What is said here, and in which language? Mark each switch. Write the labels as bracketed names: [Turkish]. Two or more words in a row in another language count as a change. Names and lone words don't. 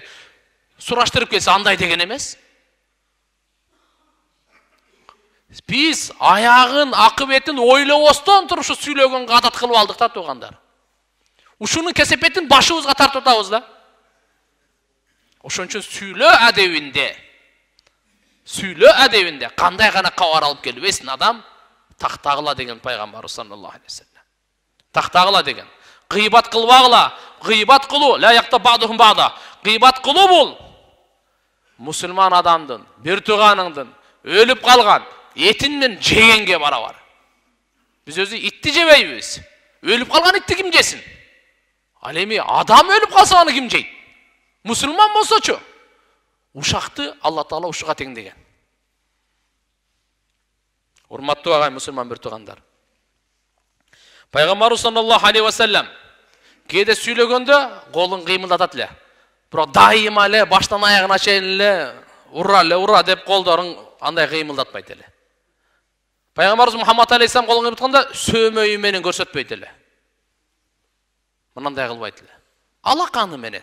[Kyrgyz] Сураштырып келсе андай деген эмес. Биз аягын, акыбетін ойлобостон туруп ушу сүйлөгөнгө адат кылып алдык да туугандар. Ушунун кесепетин башыбызга тартып атабыз да. Ошон үчүн сүйлөө адебинде кандай гана кабар алып келбесин адам, тактагыла деген пайгамбарыбыз [Arabic] صلى الله عليه وسلم. [Kyrgyz] Тактагыла деген. Гыйбат кылбагыла, гыйбат кылуу, [Arabic] لا يغتب بعضكم بعضا. [Kyrgyz] Гыйбат кылуу бул мусулман адамдын, бир тууганыңдын өлүп калган этинен жегенге барабар. Биз өзү итти жебейбиз. Өлүп калган итти ким жесин? Ал эми адам өлүп калса аны ким жейт? Мусулман болсочу. Ушакты Алла Таала ушуга теңдеген. Урматтуу агай мусулман бир туугандар. Пайгамбарыбыз [Arabic] صلى الله عليه وسلم [Kyrgyz] кээде сүйлөгөндө колун кыймылдатат эле. Бирок дайыма эле баштан аягына чейин эле ура деп колдорун андай кыймылдатпайт эле. Пайгамбарыбыз Мухаммад алейхиссалам колун кыймылдатканда сөөмөйү менен көрсөтпөйт эле. Мындай кылбайт эле. Алаканы менен.